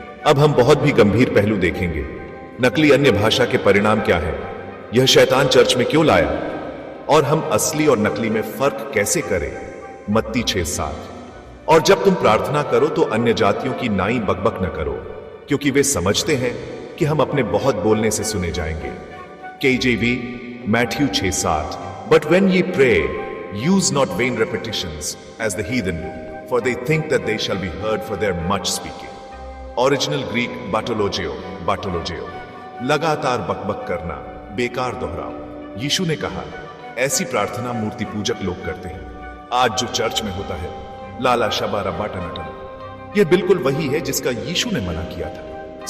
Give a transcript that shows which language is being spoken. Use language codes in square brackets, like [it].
[hi] अब हम बहुत भी गंभीर पहलू देखेंगे। नकली अन्य भाषा के परिणाम क्या है, यह शैतान चर्च में क्यों लाया, और हम असली और नकली में फर्क कैसे करें। मत्ती 6:7। और जब तुम प्रार्थना करो तो अन्य जातियों की नाई बकबक न करो, क्योंकि वे समझते हैं कि हम अपने बहुत बोलने से सुने जाएंगे। [en] KJV Matthew 6:7। But when ye pray, use not vain repetitions as the heathen do, for they think that they shall be heard for their much speaking. Original Greek [hi] batologeo, लगातार बकबक करना, बेकार दोहराओ। यीशु ने कहा ऐसी प्रार्थना मूर्ति पूजक लोग करते हैं। आज जो चर्च में होता है, लाला शबा रब्बा टनाटन, यह बिल्कुल वही है जिसका यीशु ने मना किया था।